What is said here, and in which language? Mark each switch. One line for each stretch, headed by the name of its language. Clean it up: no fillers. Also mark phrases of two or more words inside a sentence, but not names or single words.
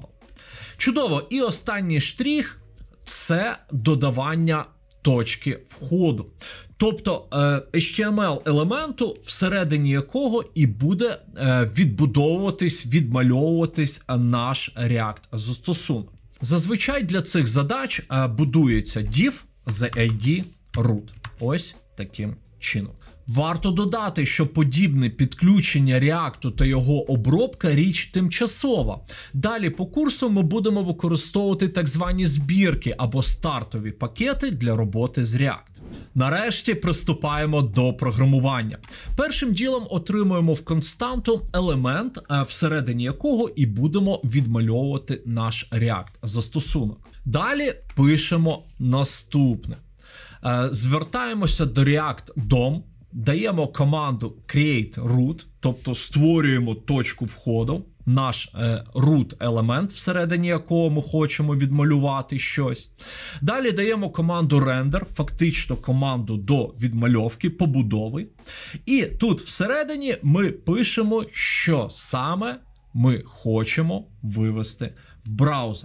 Ukrainian: Чудово, і останній штрих – це додавання точки входу. Тобто HTML-елементу, всередині якого і буде відбудовуватись, відмальовуватись наш React-застосунок. Зазвичай для цих задач будується
English: div the ID root.
Ukrainian: Ось таким чином. Варто додати, що подібне підключення React та його обробка – річ тимчасова. Далі по курсу ми будемо використовувати так звані збірки або стартові пакети для роботи з React. Нарешті приступаємо до програмування. Першим ділом отримуємо в константу елемент, всередині якого і будемо відмальовувати наш React-застосунок. Далі пишемо наступне. Звертаємося до React DOM, даємо команду
English: create root,
Ukrainian: тобто створюємо точку входу, наш root елемент, всередині якого ми хочемо відмалювати щось. Далі даємо команду render, фактично команду до відмальовки, побудови. І тут всередині ми пишемо, що саме ми хочемо вивести в браузер.